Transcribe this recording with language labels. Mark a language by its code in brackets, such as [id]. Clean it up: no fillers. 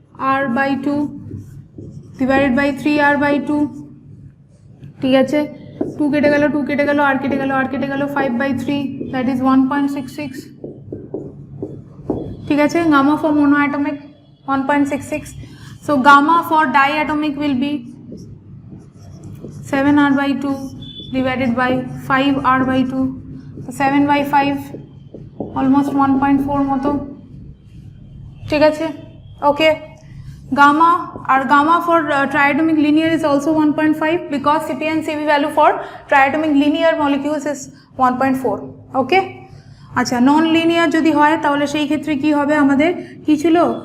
[en] 5r/2 divided by 3r/2, [bn] ঠিক আছে? 2 কেটে গেল, 2 কেটে গেল, আর কেটে গেল, আর কেটে গেল, 5/3, [en] that is 1.66, [bn] ঠিক আছে? [en] Gamma for monoatomic 1.66. So gamma for diatomic will be 7r/2 divided by 5r/2. So 7/5, almost 1.4 [bn] মতো, ঠিক আছে? [en] Okay, gamma or gamma for triatomic linear is also 1.5 because Cp and Cv value for triatomic linear molecules is 1.4. [bn] ওকে, আচ্ছা, non linear যদি হয় তাহলে সেই ক্ষেত্রে কি হবে? আমাদের কি ছিল?